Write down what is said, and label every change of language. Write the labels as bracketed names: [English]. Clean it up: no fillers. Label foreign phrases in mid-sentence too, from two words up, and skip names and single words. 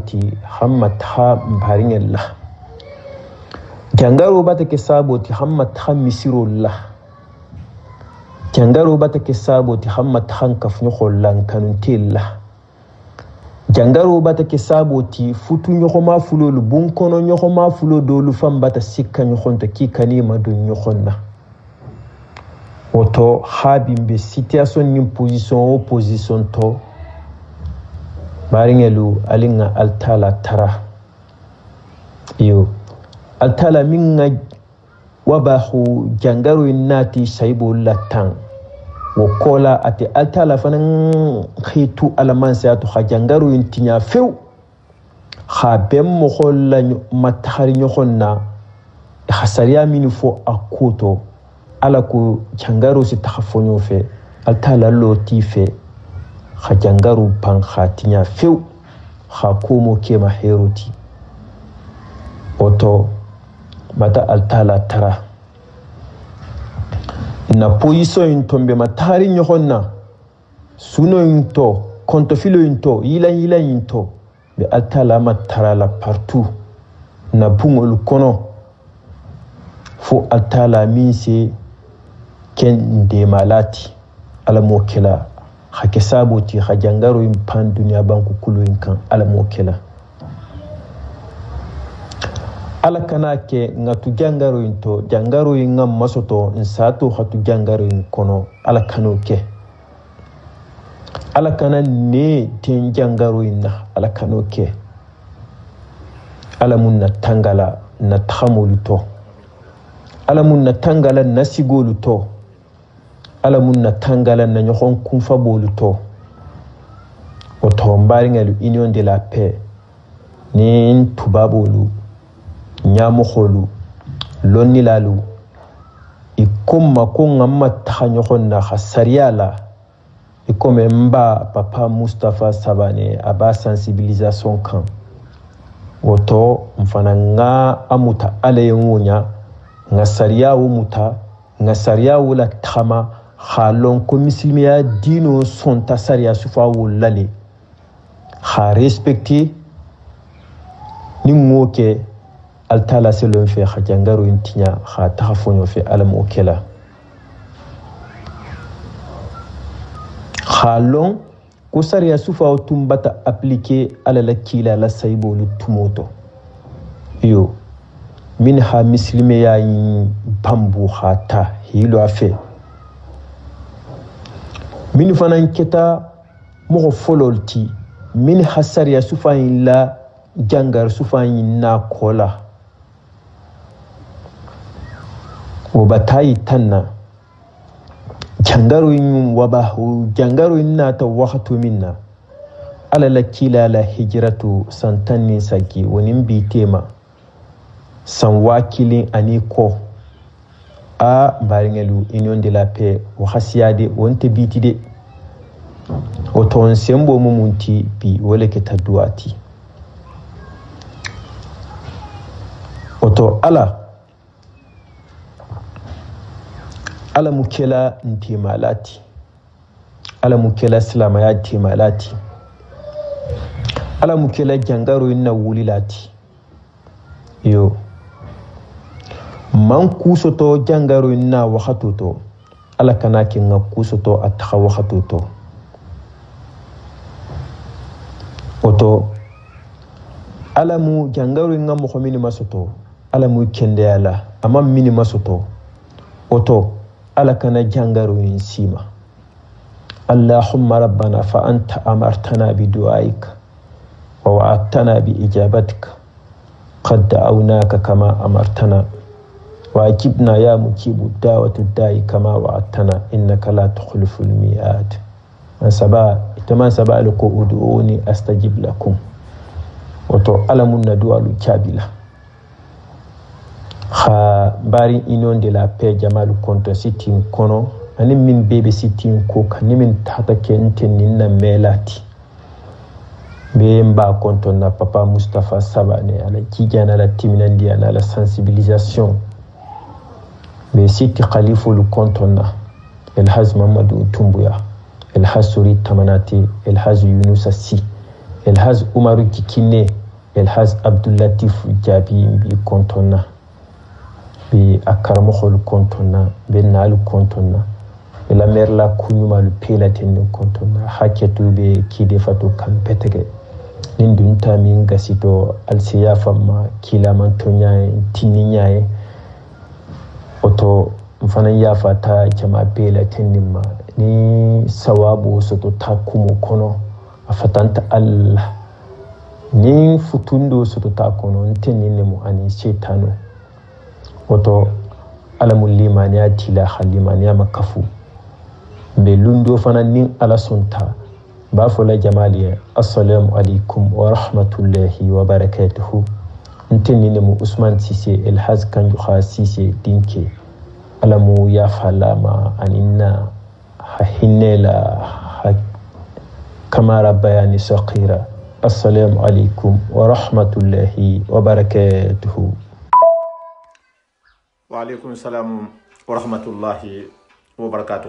[Soninke] ti hammat ha baringella jangaro bata ke sabo ti hammat ha misirullah jangaro bata ke sabo ti hammat han kafnyo khollan kanuntillah jangaro bata ke saboti futu nyoko ma fulo lu bun kono nyoko ma fulo do lu fam bata sikka nyokon to ki kanima do nyokon na oto habimbe situation ni opposition to baringelu alinga altala tara yo altala minga wabahu jangaro innati saibo latan wokola ati altala fanan khitu alamansa to khajangaro intinya few khabem mo kholla matahari nyokonna khasariya minifo akuto ala ko jangaro si takhafonyo fe altala loti fe khajangaro pan khatinya few khakomo kema heroti oto bata altala tara na position intombe matari nyokonna suno into kontofilo into yila into be altala matara la partout na bungol kono fo altala minse ken de malati ala mokela hakesaboti khajangaro impan dunya banku kulu inkan ala mokela ala kana ke ngatu jangaro into jangaro ngam masoto nsato hatu jangaro kono ala kano ke ala kana ne ten jangaro inna ala kano ke ala munna tangala na thamulu to ala munna tangala na sigolu to ala munna tangala na nyokon kumfa bolu to o to mbaringalu union de la paix ni tubabolu nyamu kholu lonni lalu ikomma ko ngamma tahanyokon na khasariala ikome mba papa Mustafa Sabane aba sensibilisation kan woto mfana nga amuta ale ngunya nga sariya umuta nga sariya wala tama khalon ko misilmiya dino son tasariya sufa wulale kha respecter ni ngoke altala selon fe khajangaro intinya kha tahafonyo fe alam okela khalon ko sariya sufa tumbata appliquer ala la kila la saybo lu tumoto yo min ha misilmiya yin bambu khata hilo afe min fanan keta mo fololti min hasariya sufayin la jangar sufayin na kola o batayi tanna jangaru yin waba jangaru na ta waqtu minna ala la kila la hijratu santanni saki wonin bitema san wakilin aniko a baringelu union de la paix o khasiyade wonte bitide o ton sembo mumunti bi wole ke taduati oto ala mukela ntimalati ala mukela salama ya ntimalati ala mukela jangaro inna wulilati yo man kusoto jangaro inna wakatuto ala kana kinga kusoto atakha wakatuto oto alamu jangaro inga mokhomini masoto alamu kende ala ama mini masoto oto ala kana jangaro insima [Arabic] اللهم ربنا فأنت أمرتنا بدعائك ووعدتنا بإجابتك قد دعوناك كما أمرتنا وأجبنا يا مجيب دعوة الداعي كما وعدتنا إنك لا تخلف الميعاد [Soninke] man saba lako [Arabic] ادعوني أستجب لكم [Soninke] oto alamun na du'alu kabila kha bari union de la paix jamalu konto sitin kono ani min bebe sitin ko kan min tata kenten ninna melati be mba konto na papa Mustafa Sabane ala kijana la timinandi ana la sensibilisation be siti khaliful konto na El Haz Mamadou Tumbuya El Haz Suri Tamanati El Haz Yunus Si El Haz Umaru Kikine El Haz Abdulatif Jabi bi kontona bi akarmokhol kontona be nalu kontona be la mer la kunyuma lu pela ten kontona haketu be kide fatu kampetege nindun tamin gasito alsiyafa ma kila mantonya tininya oto mfana yafa ta jama pela ten ma ni sawabu soto takumu kono afatanta Allah ni futundo soto takono ntenine mu ani shetano oto alamul limani atila khalimani makafu be lundo fana nin ala sunta ba fola jamali [Arabic] السلام عليكم ورحمة الله وبركاته [Soninke] ntenine mu Usman Sise El Haz Kanju Sise dinke alamu ya falama aninna hinela kamara bayani saqira [Arabic] السلام عليكم ورحمة الله وبركاته. وعليكم السلام ورحمة الله وبركاته.